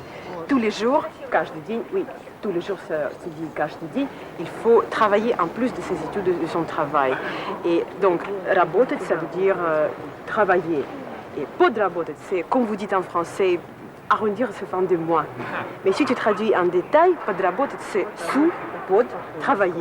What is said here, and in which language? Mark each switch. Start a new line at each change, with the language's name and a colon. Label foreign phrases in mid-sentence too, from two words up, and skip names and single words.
French: Tous les jours,
Russian: каждый день,
French: oui, tous les jours se dit
Russian: каждый день,
French: il faut travailler en plus de ses études, de son travail. Et donc, работать, ça veut dire travailler. Et подработать, c'est, comme vous dites en français, arrondir ce fin de mois. Mais si tu traduis en détail, подработать, c'est sous, под, travailler.